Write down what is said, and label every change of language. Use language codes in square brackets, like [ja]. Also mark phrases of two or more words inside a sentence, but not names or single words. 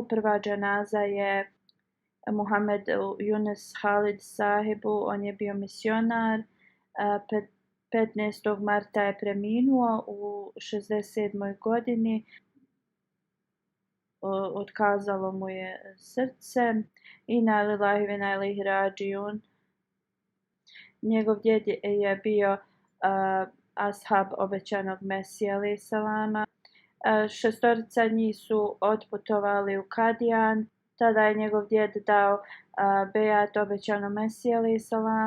[bs] Prva dženaza je Muhammed Yunus Khalid sahibu, on je bio misionar. 15. marta je preminuo u 67. godini. Otkazalo mu je srce. [ar] إنا لله وإنا إليه راجعون. [bs] Njegov djed je bio ashab obećanog Mesija [ar] عليه السلام. [bs] 6 njih su otputovali u Kadijan. Tada je njegov djed dao bejat obećanom Mesiji [ar] عليه السلام.